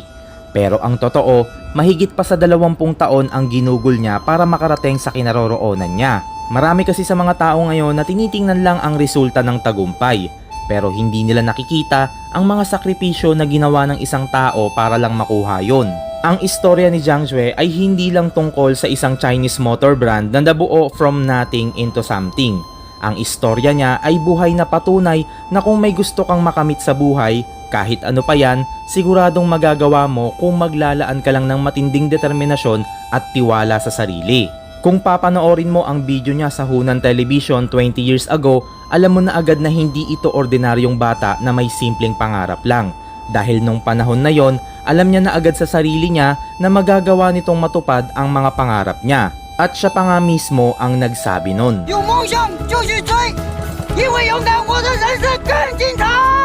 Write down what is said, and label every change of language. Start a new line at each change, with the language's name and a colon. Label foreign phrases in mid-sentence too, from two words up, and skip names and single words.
Filipino: Pero ang totoo, mahigit pa sa 20 taon ang ginugol niya para makarating sa kinaroroonan niya. Marami kasi sa mga tao ngayon na tinitingnan lang ang resulta ng tagumpay, pero hindi nila nakikita ang mga sakripisyo na ginawa ng isang tao para lang makuha yon. Ang istorya ni Jiang Shui ay hindi lang tungkol sa isang
English: Chinese motor brand
Filipino: na nabuo
English: from nothing into something.
Filipino: Ang istorya niya ay buhay na patunay na kung may gusto kang makamit sa buhay, kahit ano pa yan, siguradong magagawa mo kung maglalaan ka lang ng matinding determinasyon at tiwala sa sarili. Kung papanoorin mo ang video niya sa Hunan Television
English: 20 years ago,
Filipino: alam mo na agad na hindi ito ordinaryong bata na may simpleng pangarap lang. Dahil nung panahon na yon, alam niya na agad sa sarili niya na magagawa nitong matupad ang mga pangarap niya. At siya pa nga mismo ang nagsabi nun.
Chinese: 有梦想就去追，因为勇敢，我的人生更精彩。